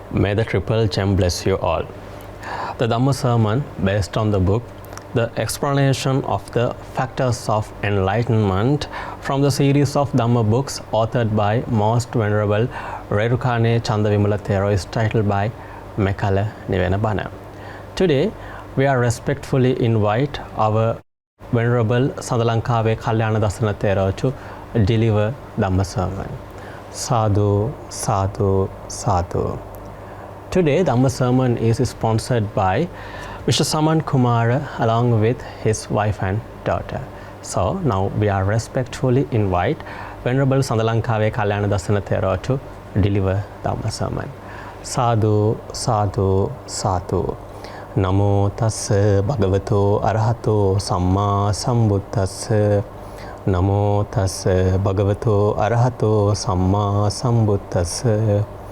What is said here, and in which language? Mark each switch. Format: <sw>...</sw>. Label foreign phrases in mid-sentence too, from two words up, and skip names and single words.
<en>May the Triple Gem bless you all. The Dhamma sermon based on the book The Explanation of the Factors of Enlightenment from the series of Dhamma books authored by Most Venerable Rerukane Chandavimala Thero is titled by Mekala Niwena Bana. Today we are respectfully invite our Venerable Sandalankawe Kalyanadassana Thero to deliver Dhamma sermon.</en> <pi>Sadhu, sadhu, sadhu.</pi> <en>Today Dhamma sermon is sponsored by Mr. Saman Kumara along with his wife and daughter. So now we are respectfully invite Venerable Sandalankawe Kalyanadassana Thero to deliver Dhamma sermon.</en> <pi>Sadhu, sadhu, sadhu. Namo tassa bhagavato arahato samma sambuddhassa. Namo tassa bhagavato arahato samma sambuddhassa.</pi>